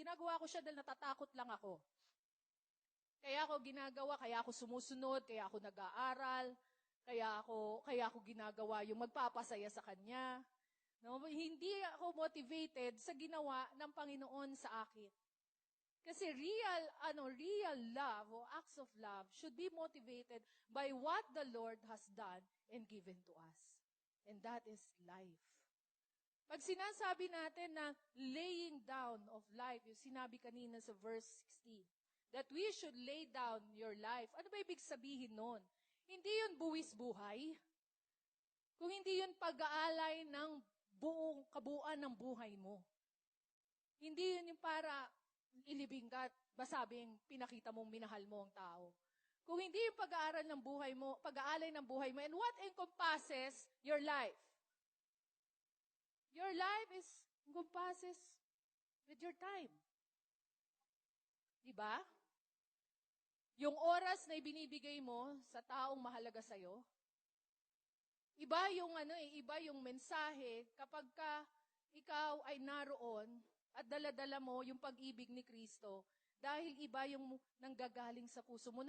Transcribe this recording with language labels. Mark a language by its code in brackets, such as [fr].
[tl] Ginagawa ko siya dahil natatakot lang ako. Kaya ako sumusunod, kaya ako nag-aaral, kaya ako ginagawa yung magpapasaya sa kanya. No? Hindi ako motivated sa ginawa ng Panginoon sa akin. [en] Kasi real love o acts of love should be motivated by what the Lord has done and given to us. And that is life. [tl] Pag sinasabi natin na [en] laying down of life, [tl] yung sinabi kanina sa verse 16, [en] that we should lay down your life. [tl] Ano ba ibig sabihin nun? Hindi yun buwis buhay. Kung hindi yun pag-aalay ng buong kabuuan ng buhay mo. Hindi yun yung para ilibing ka, basabing pinakita mong minahal mo ang tao. Kung hindi yung pag-aaral ng buhay mo, pag-aalay ng buhay mo, [en] and what encompasses your life? Your life encompasses with your time. [tl] Diba? Yung oras na ibinibigay mo sa taong mahalaga sa'yo, iba yung mensahe kapag ka ikaw ay naroon at daladala mo yung pag-ibig ni Kristo dahil iba yung nanggagaling sa puso mo.